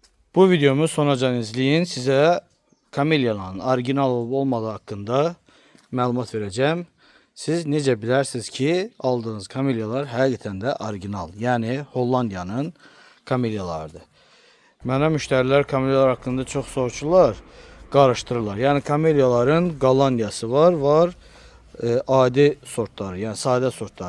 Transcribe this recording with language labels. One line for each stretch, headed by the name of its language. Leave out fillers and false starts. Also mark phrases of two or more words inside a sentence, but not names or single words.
Turkish: Bu videomu sonacan izleyin. Size kamelyaların orijinal olup olmadığı hakkında məlumat vereceğim.
Azerbaijani: Siz necə bilərsiniz ki, aldığınız kamelyalar həqiqətən də orijinal, yəni Hollandiyanın kamelyalarıdır. Mənə müştərilər kamelyalar hakkında çox soruşurlar, qarışdırırlar. Yəni kamelyaların Gollandiyası var, adi sortları, yəni sadə sortları.